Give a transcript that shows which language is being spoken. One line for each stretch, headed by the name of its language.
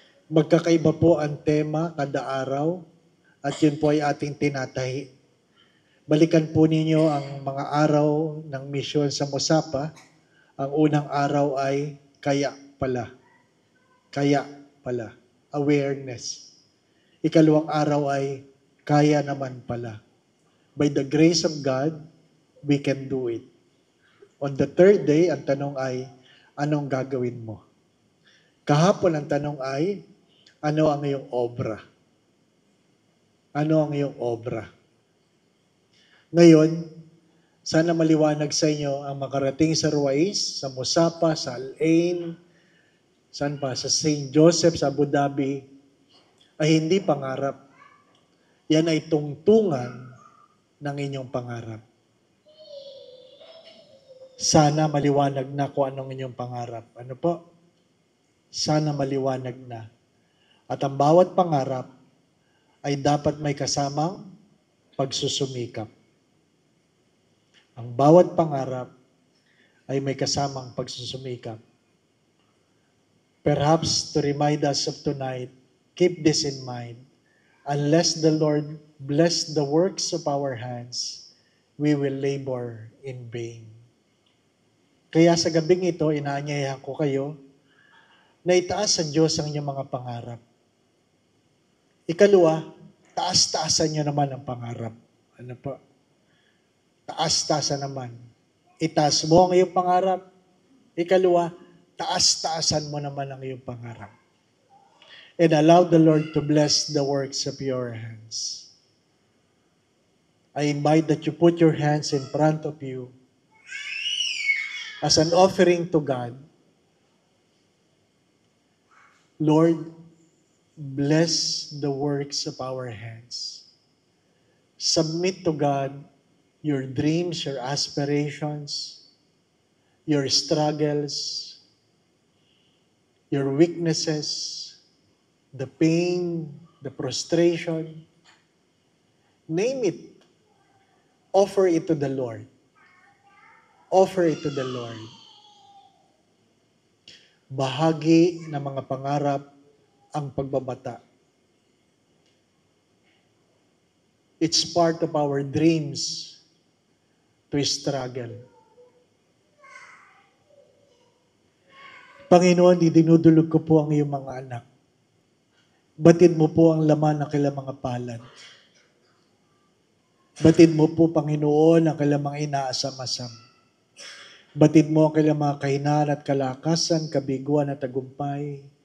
Filipino: Magkakaiba po ang tema kada araw at yun po ay ating tinatahi. Balikan po ninyo ang mga araw ng misyon sa Mosapa. Ang unang araw ay kaya pala. Kaya pala. Awareness. Ikalawang araw ay kaya naman pala.
English: By the grace of God, we can do it. On the third day,
Filipino: ang tanong ay, anong gagawin mo? Kahapon ang tanong ay, ano ang iyong obra? Ano ang iyong obra? Ngayon, sana maliwanag sa inyo ang makarating sa Ruiz, sa Mosapa, sa Al-Ain, saan pa, sa St. Joseph, sa Abu Dhabi, ay hindi pangarap. Yan ay tungtungan ng inyong pangarap. Sana maliwanag na kung anong inyong pangarap. Ano po? Sana maliwanag na. At ang bawat pangarap ay dapat may kasamang pagsusumikap. Ang bawat pangarap ay may kasamang pagsusumikap.
English: Perhaps to remind us of tonight, keep this in mind. Unless the Lord bless the works of our hands, we will labor in vain.
Filipino: Kaya sa gabing ito, inaanyayahan ko kayo na itaas sa Diyos ang inyong mga pangarap. Ikalawa, taas-taasan nyo naman ang pangarap. Ano po? Taas-taasan naman. Itaas mo ang iyong pangarap. Ikalawa, taas-taasan mo naman ang iyong pangarap.
English: And allow the Lord to bless the works of your hands. I invite that you put your hands in front of you as an offering to God. Lord, bless the works of our hands. Submit to God your dreams, your aspirations, your struggles, your weaknesses, the pain, the frustration. Name it. Offer it to the Lord. Offer it to the Lord.
Filipino: Bahagi ng mga pangarap ang pagbabata.
English: It's part of our dreams to struggle.
Filipino: Panginoon, dinudulog ko po ang iyong mga anak. Batid mo po ang laman ng kailang mga palad. Batid mo po, Panginoon, ang kailang mga inaasam-asam. Batid mo ang kailang mga kahinaan at kalakasan, kabiguan at tagumpay.